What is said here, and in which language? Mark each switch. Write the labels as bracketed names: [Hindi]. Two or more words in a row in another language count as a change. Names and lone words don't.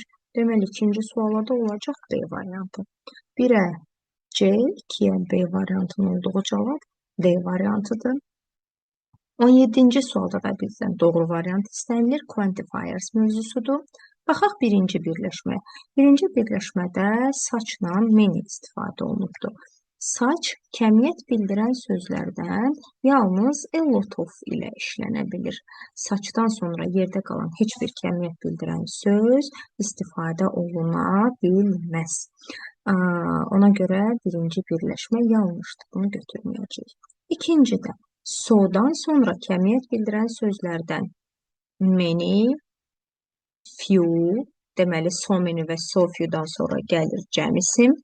[Azerbaijani] Deməli, ikinci sualda olacaq B variantı. 1-ə C, 2-yə B variantının olduğu cavab D variantıdır. 17-ci sualda da bizdən doğru variant istənilir. Quantifiers mövzusudur. Baxaq birinci birləşməyə. Birinci birləşmədə saçla many istifadə olunubdur. Saç kəmiyyət bildirən sözlərdən yalnız [English] a lot of [Azerbaijani] ilə işlənə bilir. Saçdan sonra yerdə qalan heç bir kəmiyyət bildirən söz istifadə oluna bilməz. Ona görə birinci birləşmə yanlışdır. Bunu götürməyəcəyik. İkincidə so'dan sonra kəmiyyət bildirən sözlərdən [English] many, few, [Azerbaijani] deməli [English] so many [Azerbaijani] və [English] so few'dan [Azerbaijani] sonra gəlir cəm isim.